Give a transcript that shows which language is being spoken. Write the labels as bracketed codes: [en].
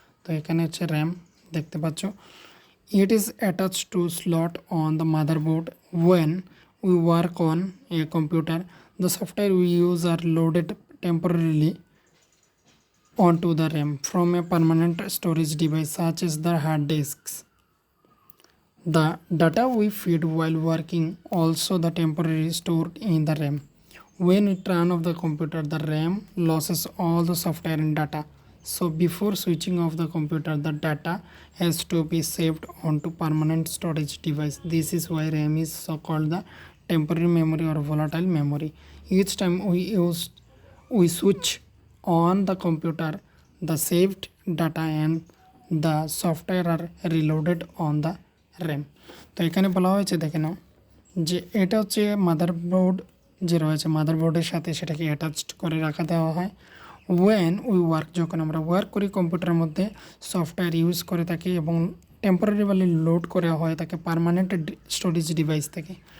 [bn] তো এখানে হচ্ছে র্যাম দেখতে পাচ্ছ, [en] It is attach to slot on the motherboard when we work on a computer the software we use are loaded temporarily onto the RAM from a permanent storage device such as the hard disks. The data we feed while working also the temporarily stored in the RAM. When we turn off the computer, the RAM loses all the software and data. So before switching off the computer, the data has to be saved onto permanent storage device. This is why RAM is so called the temporary memory or volatile memory. Each time we switch on the computer, the saved data and the software are reloaded on the RAM. [bn] তো এখানে বলা হয়েছে দেখে নাও যে এটা হচ্ছে motherboard যে রয়েছে মাদারবোর্ডের সাথে সেটাকে অ্যাটাচড করে রাখা দেওয়া হয়। [en] when we work, [bn] যখন আমরা ওয়ার্ক করি কম্পিউটারের মধ্যে সফটওয়্যার ইউজ করে থাকি এবং টেম্পোরারিভালি লোড করা হয় তাকে পার্মানেন্ট স্টোরেজ ডিভাইস থেকে।